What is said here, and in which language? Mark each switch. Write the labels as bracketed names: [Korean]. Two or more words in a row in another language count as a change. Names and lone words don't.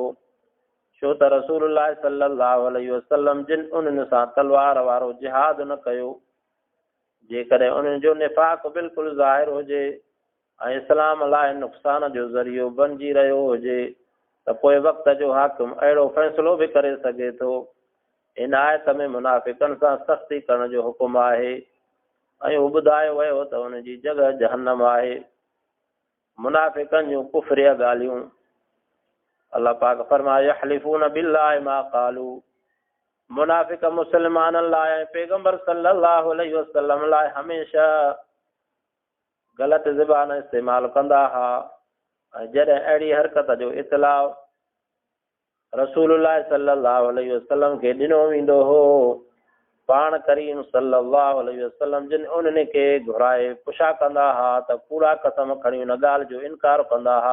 [Sindhi] छो त रसूलुल्लाह [Arabic] صلى الله عليه وسلم [Sindhi] जिन उन्हनि सां तलवार वारो जिहाद न कयो, जेकॾहिं उन्हनि जो निफ़ाक़ बिल्कुलु ज़ाहिर हुजे ऐं इस्लाम लाइ नुक़सान जो ज़रियो बणिजी रहियो हुजे त पोइ वक़्त जो हाकिम अहिड़ो फ़ैसिलो बि करे सघे थो। इन आयत में मुनाफ़िक़नि सां सख़्ती करण जो हुकुम आहे ऐं ॿुधायो वियो त उन जी जॻह जहन्नम आहे। मुनाफ़िक़नि जूं कुफ़रिया ॻाल्हियूं। अल्लाह पाक फरमाए [Arabic] يحلفون بالله ما قالوا. [Sindhi] मुनाफ़िक़ मुस्लमाननि लाइ ऐं पैगंबर [Arabic] صلى الله عليه وسلم [Sindhi] लाइ हमेशह ग़लति ज़बान इस्तेमालु कंदा हुआ ऐं जॾहिं अहिड़ी हरकत जो इतलाउ रसूलुल्लाह [Arabic] صلى الله عليه وسلم [Sindhi] खे ॾिनो वेंदो हो, पाण करीम [Arabic] صلى الله عليه وسلم [Sindhi] जिन उन्हनि खे घुराए पुछा कंदा हुआ त कूड़ा कसम खणी उन ॻाल्हि जो इनकार कंदा हुआ।